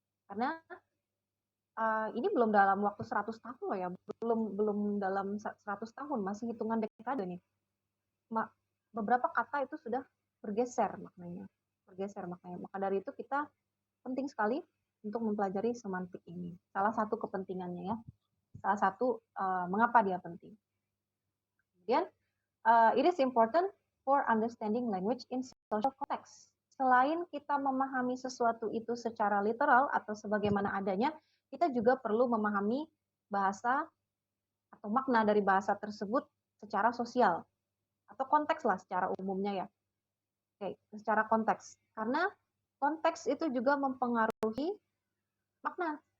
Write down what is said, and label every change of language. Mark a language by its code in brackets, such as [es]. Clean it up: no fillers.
[id] Karena ini belum dalam waktu 100 tahun loh ya, belum dalam 100 tahun, masih hitungan dekade nih. Beberapa kata itu sudah bergeser maknanya. Maka dari itu kita penting sekali untuk mempelajari semantik ini. Salah satu kepentingannya ya. Salah satu mengapa dia penting. Kemudian, [en] it is important for understanding language in social context. [id] Selain kita memahami sesuatu itu secara literal atau sebagaimana adanya, kita juga perlu memahami bahasa atau makna dari bahasa tersebut secara sosial atau konteks lah secara umumnya ya. Oke, secara konteks. Karena konteks itu juga mempengaruhi makna.